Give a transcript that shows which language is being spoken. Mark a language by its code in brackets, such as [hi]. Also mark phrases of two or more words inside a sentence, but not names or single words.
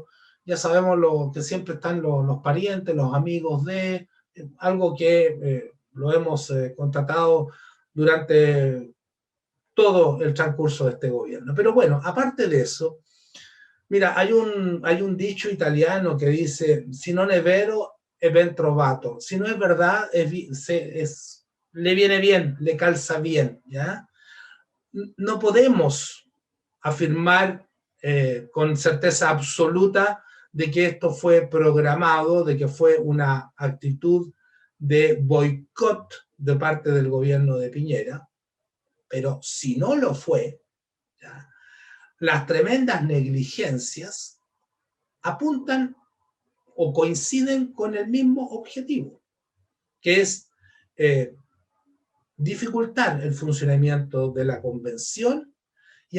[es] Ya sabemos que siempre están los parientes, los amigos de, algo que lo hemos contratado durante todo el transcurso de este gobierno. Pero bueno, aparte de eso, mira, hay un dicho italiano que dice, [it] si non è vero, è ben trovato. [es] Si no es verdad, le viene bien, le calza bien, ¿ya? No podemos afirmar con certeza absoluta de que esto fue programado, de que fue una actitud de boicot de parte del gobierno de Piñera, pero si no lo fue, ¿ya?, las tremendas negligencias apuntan o coinciden con el mismo objetivo, que es dificultar el funcionamiento de la convención y